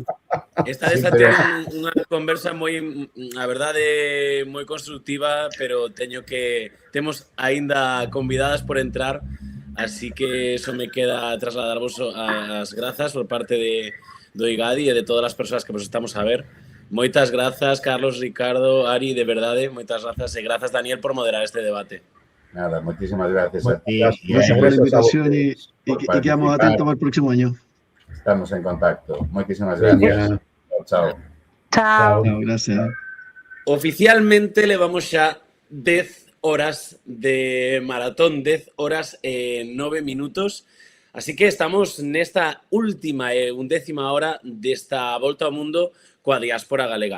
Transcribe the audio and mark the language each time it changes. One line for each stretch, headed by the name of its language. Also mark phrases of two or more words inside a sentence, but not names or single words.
Galician: Esta vez unha conversa moi, a verdade, moi constructiva, pero temos aínda convidadas por entrar, así que eso me queda trasladarvos as grazas por parte do IGADI e de todas as persoas que vos estamos a ver. Moitas grazas, Carlos, Ricardo, Ari, de verdade, moitas grazas e grazas, Daniel, por moderar este debate.
Spanish: Nada, muchísimas gracias a ti. Gracias por la invitación y quedamos atentos para el próximo año. Estamos en contacto. Muchísimas gracias. Chao. Chao. Gracias.
Galician: Oficialmente levamos xa 10 horas de maratón, 10 horas e 9 minutos. Así que estamos nesta última e undécima hora desta volta ao mundo coa diáspora galega.